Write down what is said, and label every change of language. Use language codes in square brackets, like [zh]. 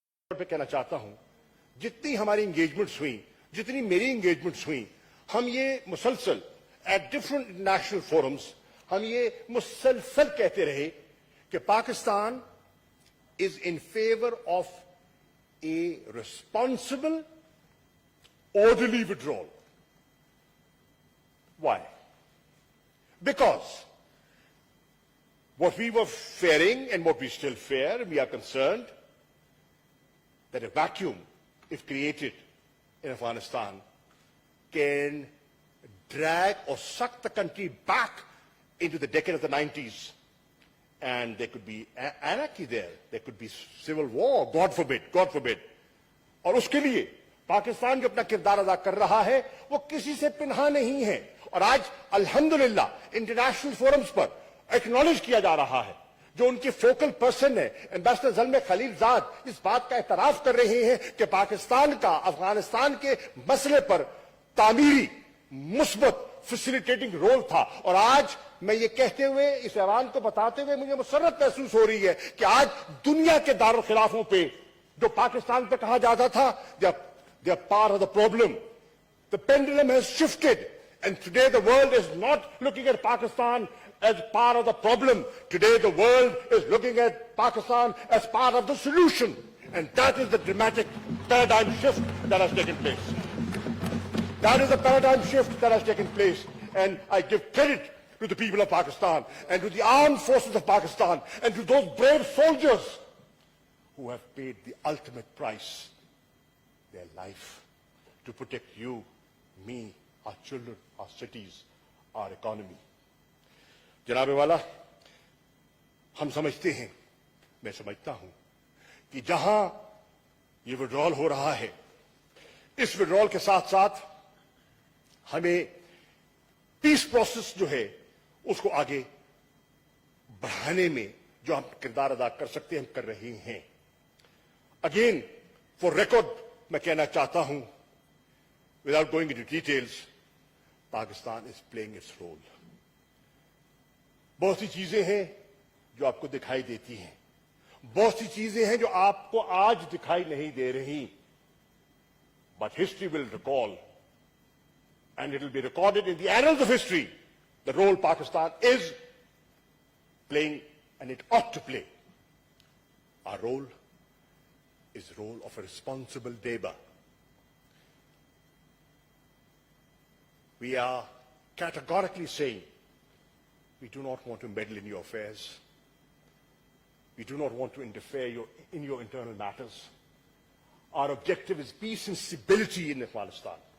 [ur] پہ کہنا چاہتا ہوں, جتنی ہماری انگیجمنٹس ہوئیں, جتنی میری انگیجمنٹس ہوئیں, ہم یہ مسلسل ایٹ ڈفرنٹ انٹرنیشنل فورمز ہم یہ مسلسل کہتے رہے کہ پاکستان از in favour of a responsible orderly withdrawal. [en] Why? Because what we were fearing and what we still fear, we are concerned that a vacuum, if created in Afghanistan, can drag or suck the country back into the decade of the 90s. And there could be anarchy there. There could be civil war, God forbid, God forbid. [ur] اور اس کے لیے پاکستان جو اپنا کردار ادا کر رہا ہے وہ کسی سے پنہا نہیں ہے, اور آج الحمدللہ انٹرنیشنل فورمز پر ایکنالج کیا جا رہا ہے. جو ان کی فوکل پرسن ہے ایمبیسڈر زلمے خلیل زاد اس بات کا اعتراف کر رہے ہیں کہ پاکستان کا افغانستان کے مسئلے پر تعمیری مثبت فیسیلیٹیٹنگ رول تھا. اور آج میں یہ کہتے ہوئے اس ایوان کو بتاتے ہوئے مجھے مسرت محسوس ہو رہی ہے کہ آج دنیا کے دارالخلافوں پہ جو پاکستان پہ کہا جاتا تھا they are part of the problem. [en] The pendulum has shifted and today the world is not looking at Pakistan as part of the problem. Today the world is looking at Pakistan as part of the solution. And that is the dramatic paradigm shift that has taken place. That is the paradigm shift that has taken place. And I give credit to the people of Pakistan and to the armed forces of Pakistan and to those brave soldiers who have paid the ultimate price, their life, to protect you, me, our children, our cities, our economy. [ur] جناب والا ہم سمجھتے ہیں میں سمجھتا ہوں کہ جہاں یہ وڈرال ہو رہا ہے اس وڈرال کے ساتھ ساتھ ہمیں پیس پروسیس جو ہے اس کو آگے بڑھانے میں جو ہم کردار ادا کر سکتے ہیں ہم کر رہے ہیں. [en] Again for record میں کہنا چاہتا ہوں without going into details Pakistan is playing its role. بہت سی چیزیں ہیں جو آپ کو دکھائی دیتی ہیں, بہت سی چیزیں ہیں جو آپ کو آج دکھائی نہیں دے رہی, but history will recall and it will be recorded in the annals of history the role Pakistan is playing and it ought to play. Our role is the role of a responsible neighbor. We are categorically saying we do not want to meddle in your affairs. We do not want to interfere in your internal matters. Our objective is peace and stability in Afghanistan.